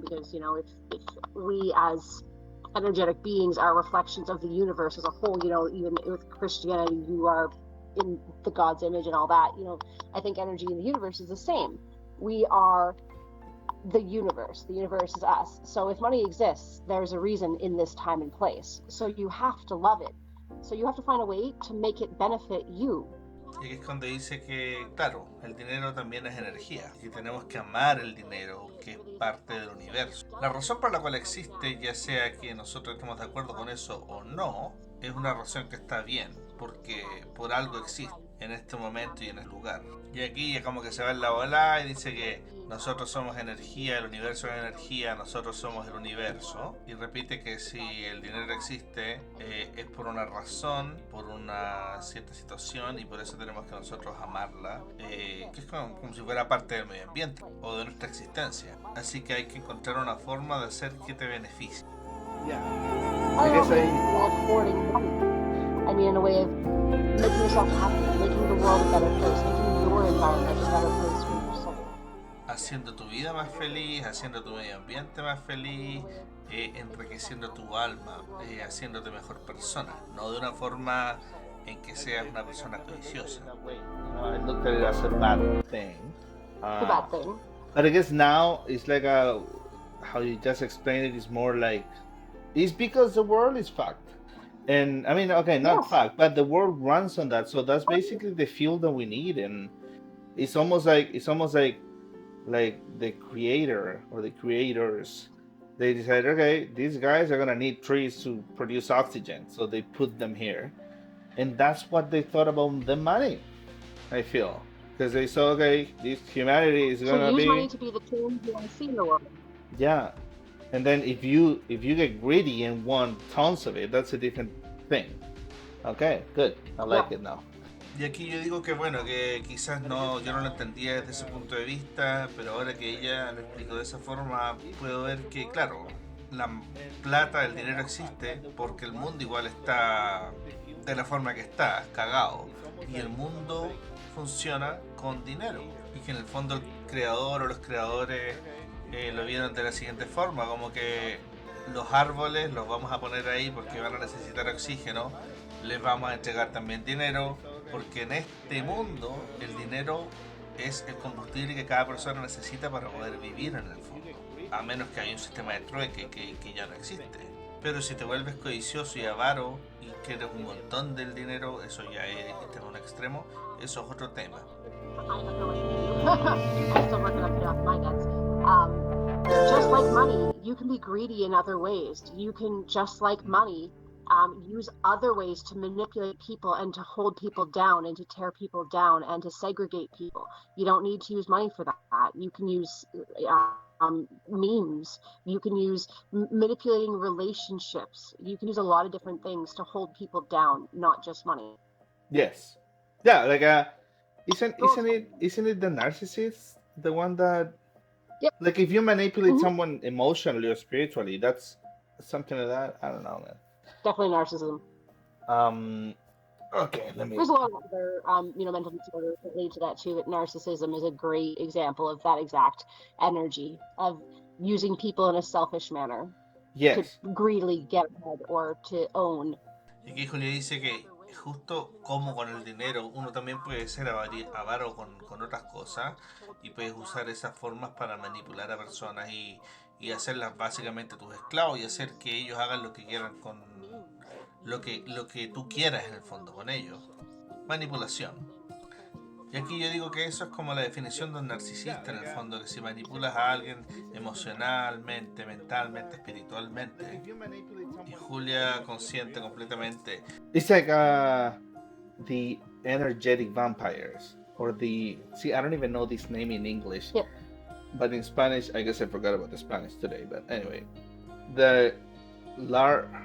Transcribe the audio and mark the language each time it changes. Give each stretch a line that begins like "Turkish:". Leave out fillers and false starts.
English: Because, if we as energetic beings are reflections of the universe as a whole, even with Christianity, you are in the God's image and all that, I think energy in the universe is the same. We are the universe is us. So if money exists, there's a reason in this time and place. So you have to love it. So you have to find a way to make it benefit you.
Spanish: Y aquí es cuando dice que, claro, el dinero también es energía, y tenemos que amar el dinero, que es parte del universo. La razón por la cual existe, ya sea que nosotros estemos de acuerdo con eso o no, es una razón que está bien, porque por algo existe en este momento y en el lugar. Y aquí ya como que se va en la bola y dice que nosotros somos energía, el universo es energía, nosotros somos el universo. Y repite que si el dinero existe es por una razón, por una cierta situación y por eso tenemos que nosotros amarla, que es como si fuera parte del medio ambiente o de nuestra existencia. Así que hay que encontrar una forma de hacer que te beneficie.
English: Yeah. I I don't guess mean I. like hoarding money. I mean in a way of making yourself happy, making the world a better place, making your environment a better place for your soul.
Spanish: Haciendo tu vida más feliz, haciendo tu medio ambiente más feliz, enriqueciendo tu alma, haciéndote mejor persona, no de una forma en que seas una persona codiciosa.
English: I looked at it as a bad thing. It's a bad thing. But I guess now it's like how you just explained it is more like it's because the world is fucked. And I mean, okay, not Yes. fucked, but the world runs on that. So that's basically the fuel that we need. And it's almost like the creator or the creators, they decided, okay, these guys are gonna need trees to produce oxygen, so they put them here, and that's what they thought about the money. I feel because they saw, okay, this humanity is So gonna use be, money to be the change you want to see in the world. yeah, and then if you get greedy and want tons of it, that's a different thing. Okay, good, I like it now.
Spanish: Y aquí yo digo que bueno, que quizás no, yo no lo entendía desde ese punto de vista, pero ahora que ella lo explicó de esa forma, puedo ver que, claro, la plata, el dinero existe porque el mundo igual está de la forma que está, cagado. Y el mundo funciona con dinero. Y que en el fondo el creador o los creadores lo vieron de la siguiente forma, como que los árboles los vamos a poner ahí porque van a necesitar oxígeno, les vamos a entregar también dinero, porque en este mundo el dinero es el combustible que cada persona necesita para poder vivir en el fondo, a menos que haya un sistema de trueque que ya no existe. Pero si te vuelves codicioso y avaro y quieres un montón del dinero, eso ya es en un extremo, eso es otro tema.
English: I'm still working on putting off my guts. Just like money, you can be greedy in other ways. You can, just like money, use other ways to manipulate people and to hold people down and to tear people down and to segregate people. You don't need to use money for that. You can use memes. You can use manipulating relationships. You can use a lot of different things to hold people down, not just money. Yes, yeah, like isn't it the narcissist, the one that, Yep. like, if you manipulate Mhm. someone emotionally or spiritually, that's something like that. I don't know, man. Definitely narcissism. Okay, let me. There's a lot of other, mental disorders that lead to that too. But narcissism is a great example of that exact energy of using people in a selfish manner Yes. to greedily get ahead or to own.
Spanish: Y aquí Julia dice que justo como con el dinero, uno también puede ser avaro con otras cosas y puedes usar esas formas para manipular a personas y hacerlas básicamente tus esclavos y hacer que ellos hagan lo que quieran con lo que tú quieras en el fondo con ellos. Manipulación. Y aquí yo digo que eso es como la definición de un narcisista en el fondo, que si manipulas a alguien emocionalmente, mentalmente, espiritualmente, y Julia consciente completamente.
English: It's like the energetic vampires, or the, see, I don't even know this name in English. Yep. But in Spanish, I guess I forgot about the Spanish today. But anyway, the larve.